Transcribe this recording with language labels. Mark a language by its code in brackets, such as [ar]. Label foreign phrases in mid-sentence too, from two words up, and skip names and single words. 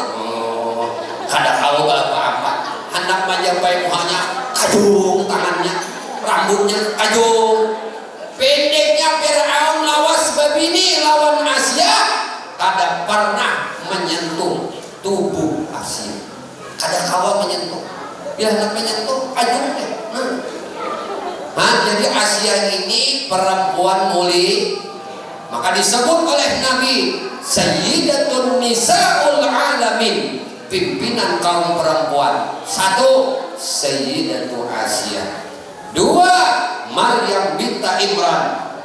[bjn] Kada tahu apa-apa, hendak menjapai muhanya, kajung tangannya, rambutnya kajung. Pendeknya Fir'aun lawas babini lawan Asia, kada pernah menyentuh tubuh Asia, kada kawa menyentuh. Bila hendak menyentuh kajung deh. [id] Jadi Asia ini perempuan mulia, maka disebut oleh Nabi [ar] سيدة نساء العالمين, [id] pimpinan kaum perempuan. Satu, Sayyidatu Asia. Dua, Maryam binta Imran.